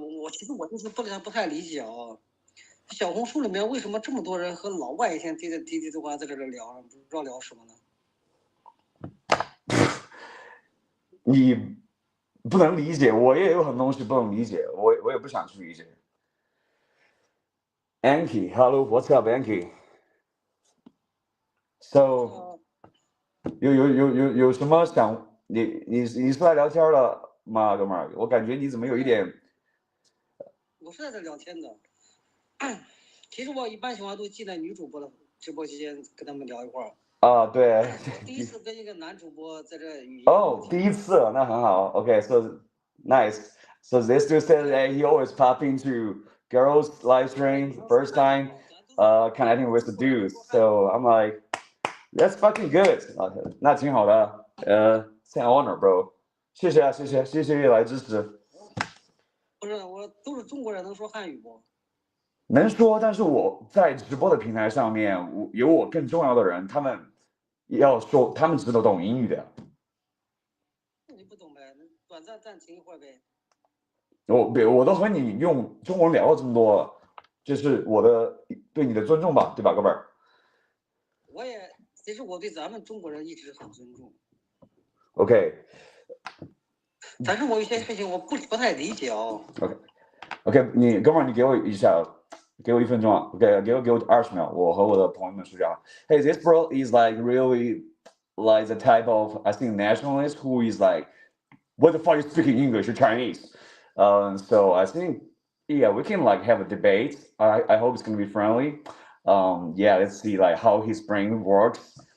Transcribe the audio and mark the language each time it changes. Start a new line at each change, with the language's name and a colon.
Chinese: 其实我就是不太理解啊，小红书里面为什么这么多人和老外一天滴的话在这聊，不知道聊什么呢？你不能理解，我也有很多东西不能理解，我也不想去理解。
English: Anki, hello, what's up, Anki?
Chinese: So, 有什么想你是来聊天的吗，哥们儿？我感觉你怎么有一点。我是在这聊天的。其实我一般情况都进在女主播的直播间跟他们聊一会儿。啊，对。第一次跟一个男主播在这语音。哦，第一次，那很好。
English: Okay, so nice. So this dude said that he always pop into girls' live stream first time, connecting with the dudes. So I'm like, that's fucking good.
Chinese: 那挺好的。
English: it's an honor, bro.
Chinese: 谢谢来支持。不是，我都是中国人，能说汉语不？能说，但是我在直播的平台上面，有我更重要的人，他们要说，他们只懂英语的。你不懂呗？短暂停一会儿呗。我都和你用中文聊了这么多了，这是我的对你的尊重吧，对吧，哥们儿？其实我对咱们中国人一直很尊重。 OK。但是我有些事情我不太理解哦。 OK， 你哥们儿，你给我一下，给我1分钟啊。OK， 给我20秒，我和我的朋友们说这样。
English: Hey, this bro is like really like the type of I think nationalist who is like what the fuck is speaking English or Chinese? So I think, yeah, we can like have a debate. I hope it's gonna be friendly. Yeah, let's see like how his brain works.